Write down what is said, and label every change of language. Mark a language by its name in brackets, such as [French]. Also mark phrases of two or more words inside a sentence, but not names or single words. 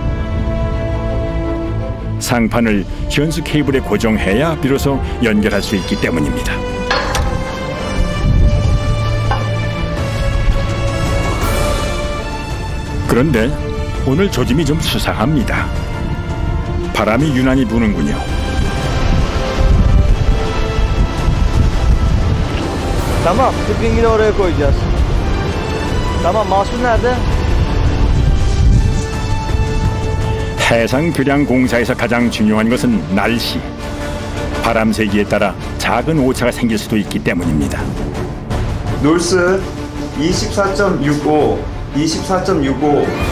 [Korean] 상판을 현수 케이블에 고정해야 비로소 연결할 수 있기 때문입니다. 그런데 오늘 조짐이 좀 수상합니다. 바람이 유난히 부는군요. [Turkish] Tamam, ipini oraya koyacağız. Tamam, mahsul nerede? [Korean] 해상 교량 공사에서 가장 중요한 것은 날씨. 바람 세기에 따라 작은 오차가 생길 수도 있기 때문입니다. 놀스 24.65, 24.65.